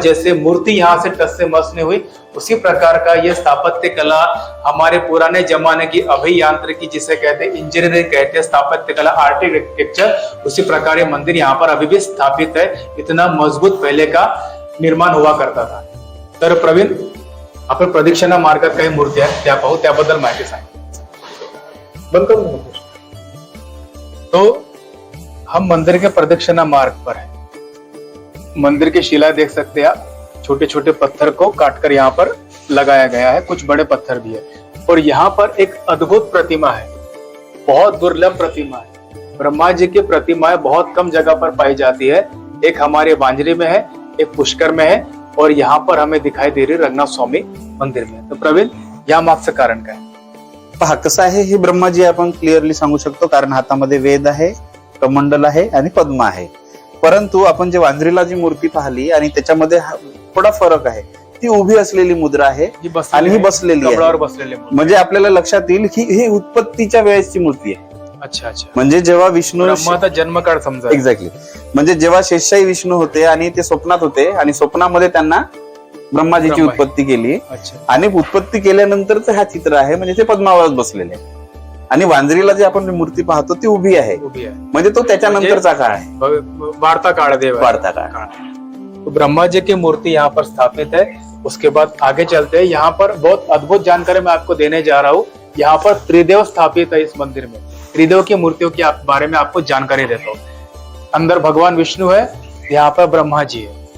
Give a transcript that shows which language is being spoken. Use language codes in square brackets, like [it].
[hi] जैसे मूर्ति यहाँ से टस से मस नहीं हुई, उसी प्रकार का ये स्थापत्य कला हमारे पुराने जमाने की अभियांत्रिकी जिसे कहते हैं, इंजीनियरिंग कहते हैं, स्थापत्य कला आर्किटेक्चर, उसी प्रकार ये मंदिर यहाँ पर अभी भी स्थापित है. इतना मजबूत पहले का निर्माण हुआ करता था. [mr] तर प्रवीण, आपण प्रदक्षिणा मार्गात काही मूर्ती आहेत त्या पाहू, त्याबद्दल माहिती सांग. [hi] तो हम मंदिर के प्रदक्षिणा मार्ग पर है. मंदिर की शिला देख सकते हैं आप, छोटे छोटे पत्थर को काटकर यहाँ पर लगाया गया है, कुछ बड़े पत्थर भी है. और यहाँ पर एक अद्भुत प्रतिमा है, बहुत दुर्लभ प्रतिमा है. ब्रह्मा जी की प्रतिमाएं बहुत कम जगह पर पाई जाती है. एक हमारे वांजरी में है, एक पुष्कर में है, और यहाँ पर हमें दिखाई दे रही रंगनाथ स्वामी मंदिर में. तो प्रवीण, [mr] या मागचं कारण काय? पहा कसं आहे, हे ब्रह्माजी आपण क्लिअरली सांगू शकतो, कारण हातामध्ये वेद आहे, कमंडल आहे आणि पद्म आहे. परंतु आपण जे वांजरीला जी मूर्ती पाहिली आणि त्याच्यामध्ये थोडा फरक आहे. ती उभी असलेली मुद्रा आहे आणि ही बसलेली आहे. म्हणजे आपल्याला लक्षात येईल की ही उत्पत्तीच्या वेळेसची मूर्ती आहे. [hi] अच्छा अच्छा. [mr] म्हणजे जेव्हा विष्णू ब्रह्माचा जन्मकाळ समजा. एक्झॅक्टली. म्हणजे जेव्हा शेषशाही विष्णू होते आणि ते स्वप्नात होते आणि स्वप्नामध्ये त्यांना ब्रह्माजीची उत्पत्ती केली आणि उत्पत्ती केल्यानंतरच हा चित्र आहे. म्हणजे ते पद्मावरच बसलेले आहे. आणि वांजरीला जे आपण मूर्ती पाहतो ती उभी आहे, म्हणजे तो त्याच्यानंतरचा काळ आहे, वार्ता काळ देव, वार्ता काळ. [hi] तो ब्रह्मा जी की मूर्ति यहाँ पर स्थापित है. उसके बाद आगे चलते हैं. यहाँ पर बहुत अद्भुत जानकारी मैं आपको देने जा रहा हूँ. यहाँ पर त्रिदेव स्थापित है इस मंदिर में. त्रिदेव की मूर्तियों के बारे में आपको जानकारी देता हूँ. अंदर भगवान विष्णु है, यहाँ पर ब्रह्मा जी है.